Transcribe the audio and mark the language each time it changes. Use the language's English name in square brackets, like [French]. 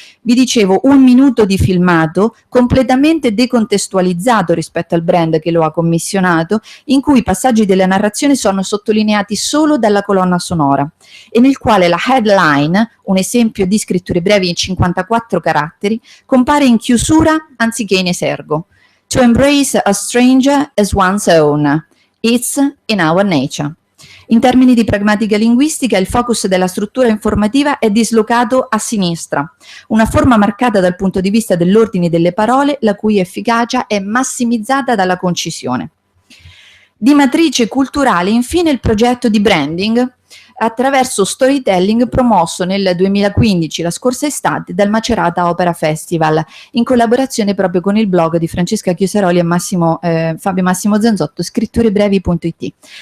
[Italian] Vi dicevo, 1 minuto di filmato completamente decontestualizzato rispetto al brand che lo ha commissionato, in cui i passaggi della narrazione sono sottolineati solo dalla colonna sonora e nel quale la headline, un esempio di scritture brevi in 54 caratteri, compare in chiusura anziché in esergo. [English] To embrace a stranger as one's own. It's in our nature. [Italian] In termini di pragmatica linguistica, il focus della struttura informativa è dislocato a sinistra, una forma marcata dal punto di vista dell'ordine delle parole, la cui efficacia è massimizzata dalla concisione. Di matrice culturale, infine, il progetto di branding attraverso storytelling promosso nel 2015, la scorsa estate, dal Macerata Opera Festival, in collaborazione proprio con il blog di Francesca Chiusaroli e Fabio Massimo Zanzotto, scritturebrevi.it.